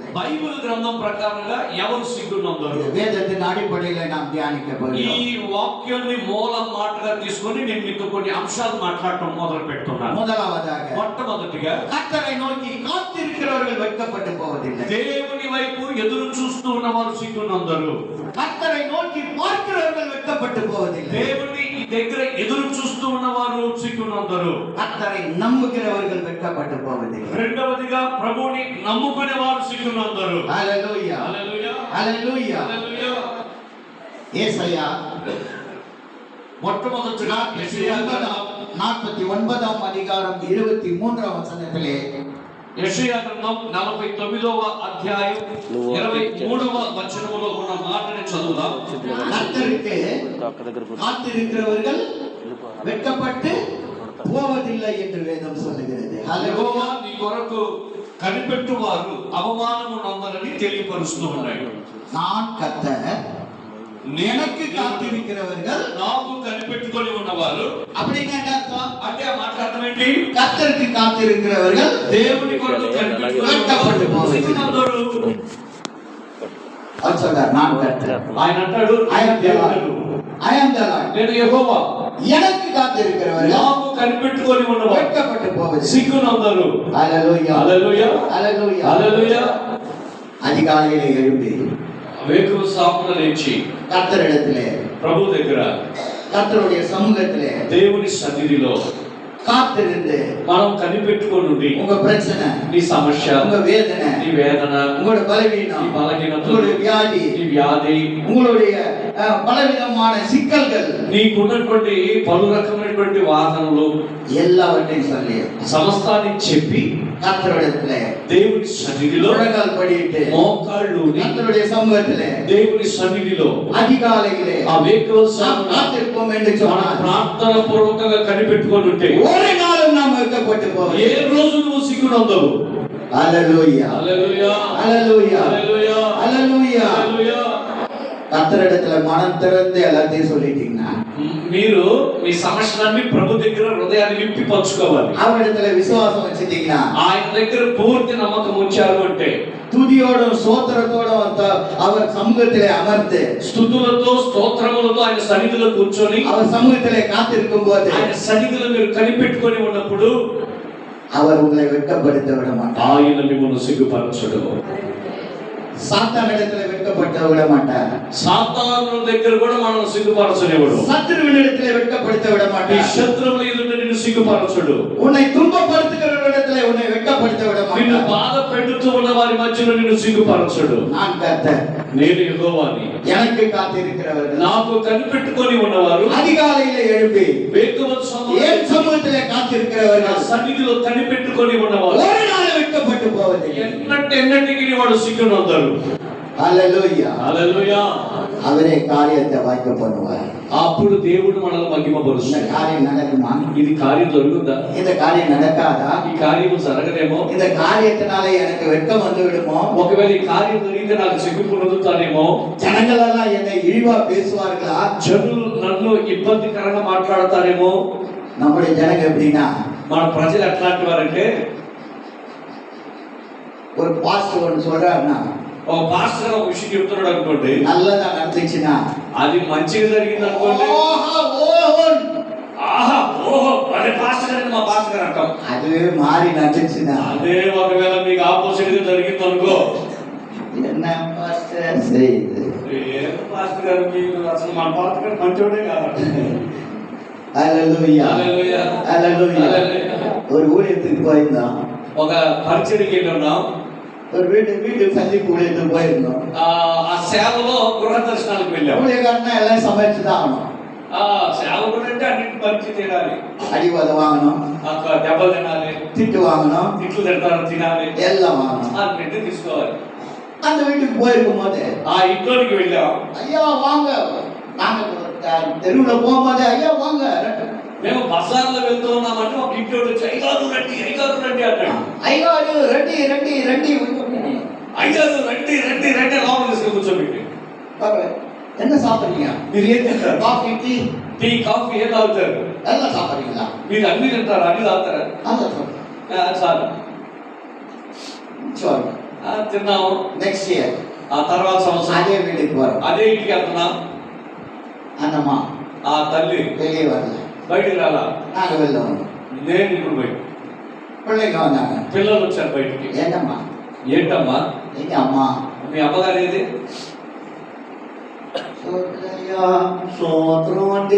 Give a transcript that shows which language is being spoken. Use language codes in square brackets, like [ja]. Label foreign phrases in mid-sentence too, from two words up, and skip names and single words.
[te] బైబిల్ గ్రంథం ప్రకారంగా ఎవరు సిగ్గునందరు? [ta] இந்த வேதத்தின் அடிப்படையில நாம் தியானிக்க [te] ఈ [ta] போகிறோம். [te] వాక్యాన్ని మూలం మాటగా తీసుకొని నేను మీతో కొన్ని అంశాలు మాట్లాడటం మొదలు పెడుతున్నాను. [ta] முதலாவதாக [te] మొట్టమొదటిగా [ta] கர்த்தரை நோக்கி காத்திருக்கிறவர்கள் வெட்கப்பட்டு போவதில்லை. [te] దేవుని వైపు ఎదురు చూస్తూ ఉన్నవారు సిగ్గునందరు. [ta] கர்த்தரை நோக்கி பார்க்கிறவர்கள் வெட்கப்பட்டு போவதில்லை. [te] దేవుని దగ్గర ఎదురు చూస్తూ ఉన్నవారు సిగ్గునందరు. [ta] கர்த்தரை நம்புகிறவர்கள் வெட்கப்பட்டு போவதில்லை. [te] రెండవదిగా ప్రభువుని నమ్ముకునే వారు సిగ్గునందరు. [ta] ஹalleluya. [te] హల్లెలూయా. [ta] ஹalleluya. [te] హల్లెలూయా. [ta] ஏசாயா [te] మొట్టమొదటిగా యెషయా గ్రంథం [ta] 49ஆம் அதிகாரம் 23ஆம் வசனத்திலே [te] యెషయా గ్రంథం 49వ అధ్యాయం 23వ వచనములో ఉన్న మాటని చదువుదాం. [ta] கர்த்தருக்கு காத்திருக்கிறவர்கள் வெட்கப்பட்டு போவதில்லை என்று வேதம் சொல்லுகிறது. [te] యెహోవా నీ కొరకు కనిపెట్టువారు అవమానము నందరని తెలియపరుస్తూ ఉన్నాడు. [ta] நான் கர்த்தர், எனக்கு காத்திருக்கிறவர்கள், [te] నాకు కనిపెట్టుకొని ఉన్నవారు [ta] அப்படின்னா என்ன அர்த்தம்? [te] అంటే ఆ మాట అర్థం ఏంటి? [ta] கர்த்தருக்கு காத்திருக்கிறவர்கள் [te] దేవుని కొరకు [ta] வெட்கப்பட்டு போவதில்லை. அவர் சொல்றார், நான் கர்த்தர், [te] ఆయన అంటాడు, [en] I am the Lord. I am the Lord. [te] నేను యెహోవా, [ta] எனக்கு காத்திருக்கிறவர்கள் [te] నాకు కనిపెట్టుకొని ఉన్నవారు [ta] வெட்கப்பட்டு போவதில்லை. [te] సిగ్గునందరు. [ta] ஹalleluya. [te] హల్లెలూయా. [ta] ஹalleluya. [te] హల్లెలూయా. [ta] அதிகாலையிலே எழும்பி [te] వేకువ సాకున లేచి [ta] கர்த்தரிடத்திலே, [te] ప్రభు దగ్గర [ta] கர்த்தருடைய சமூகத்திலே [te] దేవుని సన్నిధిలో [ta] காத்திருந்து [te] మనం కనిపెట్టుకొని [ta] உங்க பிரச்சனை, [te] నీ సమస్య, [ta] உங்க வேதனை, [te] నీ వేదన, [ta] உங்களோட [te] నీ [ta] பலவீனம், [te] బలహీనత, [ta] உங்களுடைய வியாதி, [te] నీ వ్యాధి, [ta] உங்களுடைய பலவிதமான சிக்கல்கள் [te] నీకున్నటువంటి పలు రకమైనటువంటి వాదనలు [ta] எல்லாவற்றையும் சொல்லி [te] సమస్తాన్ని చెప్పి [ta] கர்த்தரிடத்திலே [te] దేవుని సన్నిధిలో [ta] முழங்கால் படியிட்டு [te] మోకాళ్ళు [ta] கர்த்தருடைய சமூகத்திலே [te] దేవుని సన్నిధిలో [ta] அதிகாலையிலே [te] ఆ వేకువ [ta] நாம் [te] సాకున [ta] காத்திருப்போம் என்று [te] మన [ta] சொன்னார். [te] ప్రార్థన పూర్వకంగా కనిపెట్టుకొని ఉంటే [ta] ஒரு நாளும் நாம் வெட்கப்பட்டு [te] ఏ [ta] போவோம். [te] రోజు నువ్వు సిగ్గునందవు. [ta] ஹalleluya. [te] హల్లెలూయా. [ta] ஹalleluya. [te] హల్లెలూయా. [ta] ஹalleluya. [te] హల్లెలూయా. [ta] கர்த்தரிடத்துல மனம் திறந்து எல்லாத்தையும் சொல்லிட்டீங்கன்னா, [te] మీరు మీ సమస్యలన్నీ ప్రభు దగ్గర హృదయాన్ని విప్పి పంచుకోవాలి. [ta] அவரிடத்துல விசுவாசம் வச்சிட்டீங்கன்னா, [te] ఆయన దగ్గర పూర్తి నమ్మకం ఉంచారు అంటే [ta] துதியோடும் சோத்திரத்தோடும் அவர் சமூகத்திலே அமர்ந்து [te] స్తుతులతో స్తోత్రములతో ఆయన సన్నిధిలో కూర్చొని [ta] அவர் சமூகத்திலே காத்திருக்கும் போது [te] ఆయన సన్నిధిలో మీరు కనిపెట్టుకొని ఉన్నప్పుడు [ta] அவர் உங்களை வெட்கப்படுத்த விட மாட்டார். [te] ఆయన మిమ్మల్ని సిగ్గుపరచడు. [ta] சாத்தானிடத்துல வெட்கப்படுத்த விட மாட்டார். [te] సాతాను దగ్గర కూడా మనం సిగ్గుపరచనివ్వడు. [ta] சத்துருவினிடத்திலே வெட்கப்படுத்த விட [te] నీ [ta] மாட்டார். [te] శత్రువుల ఎదుట నిన్ను సిగ్గుపరచడు. [ta] உன்னை துன்பப்படுத்துகிறவரிடத்திலே உன்னை வெட்கப்படுத்த விட [te] నిన్ను [ta] மாட்டார். [te] బాధ పెడుతూ ఉన్న వారి మధ్యలో నిన్ను సిగ్గుపరచడు. [ta] நான் கர்த்தர், [te] నేను యెహోవాని, [ta] எனக்கு காத்திருக்கிறவர்கள், [te] నాకు కనిపెట్టుకొని ఉన్నవారు [ta] அதிகாலையிலே எழுப்பி [te] వేకువ [ta] என் சமூகத்திலே [te] నా [ta] காத்திருக்கிறவர்கள் [te] సన్నిధిలో కనిపెట్టుకొని ఉన్నవారు [ta] ஒரு நாள் வெட்கப்பட்டு போவதில்லை. [te] ఎన్నటికి వాడు సిగ్గునందరు. హల్లెలూయా. హల్లెలూయా. [ta] அவரே காரியத்தை வாய்க்க பண்ணுவார். [te] అప్పుడు దేవుడు మనల్ని [ta] இந்த [te] మహిమపరుస్తాడు. [ta] காரியம் நடக்குமா? [te] ఇది కార్యం జరుగుతుందా? [ta] இந்த காரியம் நடக்காதா? [te] ఈ కార్యం జరగదేమో. [ta] இந்த காரியத்தினாலே எனக்கு வெட்கம் வந்து விடுமோ? [te] ఒకవేళ ఈ కార్యం జరిగితే నాకు సిగ్గు పొందుతానేమో. [ta] ஜனங்கள் எல்லாம் என்னை இழிவா பேசுவார்களா? [te] జనులు నన్ను ఇబ్బందికరంగా మాట్లాడతారేమో. [ta] நம்முடைய ஜனங்க எப்படின்னா, [te] మన ప్రజలు ఎట్లాంటి వారంటే, [ta] ஒரு பாஸ்டர் ஒன்று சொல்றாருன்னா, [te] ఒక పాస్టర్ ఒక విషయం చెప్తున్నాడు అనుకోండి, [ta] நல்லதா நடந்துச்சுன்னா [te] అది మంచిగా జరిగింది అనుకోండి, [ta] ஓஹோ ஓஹோன், [te] ఆహా ఓహో అదే పాస్టర్ గారు మా పాస్టర్ గారు అంటాం. [ta] அதுவே மாறி நடந்துச்சுன்னா, [te] అదే ఒకవేళ మీకు ఆపోజిట్ గా జరిగింది అనుకో, [ta] என்ன பாஸ்டர் செய்யுது? [te] ఏం పాస్టర్ గారు మీకు అసలు మన పాస్టర్ గారు మంచోడే కాదు. [ta] ஹல்லேலூயா. [te] హల్లెలూయా. [ta] ஹல்லேலூயா. [te] హల్లెలూయా. [ta] ஒரு ஊழியத்துக்கு போயிருந்தோம், [te] ఒక పరిచర్యకి వెళ్ళి ఉన్నాం. [ta] ஒரு வீட்டு சந்திப்பு ஊழியத்துக்கு போயிருந்தோம். [te] ఆ సేవలో గృహ దర్శనాలకు వెళ్ళాం. [ta] ஊழியக்காரனா எல்லாம் சமைச்சு தான் ஆகணும். [te] ఆ సేవకుడు అంటే అన్నింటి పరిచయం చేయాలి. [ta] அடிவாத வாங்கணும், [te] దెబ్బలు తినాలి, [ta] திட்டு வாங்கணும், [te] తిట్లు తింటారు తినాలి, [ta] எல்லாம் வாங்கணும். [te] అన్నింటి తీసుకోవాలి. [ta] அந்த வீட்டுக்கு போயிருக்கும் போது, [te] ఆ ఇంట్లోకి వెళ్ళాం. [ta] ஐயா வாங்க, நாங்க தெருவுல போகும்போது ஐயா வாங்க, [te] మేము బజార్లో వెళ్తూ ఉన్నామంటే ఒక ఇంట్లో అయ్యగారు రండి అన్నాడు. [ta] ஐயாரு ரெட்டி ரெட்டி ரெட்டி [te] అయ్యగారు రండి లోపల తీసుకుని కూర్చోబెట్టి, [ta] என்ன சாப்பிடுறீங்க? [te] మీరు ఏం తింటారు? [ta] காஃபி டீ [te] టీ కాఫీ ఏం తాగుతారు? [ta] எல்லாம் சாப்பிடுறீங்களா? [te] మీరు అన్ని తింటారు, అన్ని తాగుతారా? [ta] அதான் சொல்றேன். [te] చాలు [ta] சரி, [te] తిన్నాము. [en] next year [te] ఆ తర్వాత సంవత్సరం [ta] அதே வீட்டுக்கு போறோம். [te] అదే ఇంటికి వెళ్తున్నాం. [ta] அந்தம்மா [te] ఆ తల్లి [ta] வெளியே வரல, [te] బయటికి రాలా, [ta] நாங்க வெளில வந்தோம். [te] నేను ఇప్పుడు బయట. [ta] பிள்ளைங்க வந்தாங்க, [te] పిల్లలు వచ్చారు బయటికి. [ta] என்னம்மா? [te] ఏంటమ్మా [ta] எங்க அம்மா? [te] మీ అమ్మగారు ఏది? [ta] சொல்லையா சோத்திரம் வண்டி.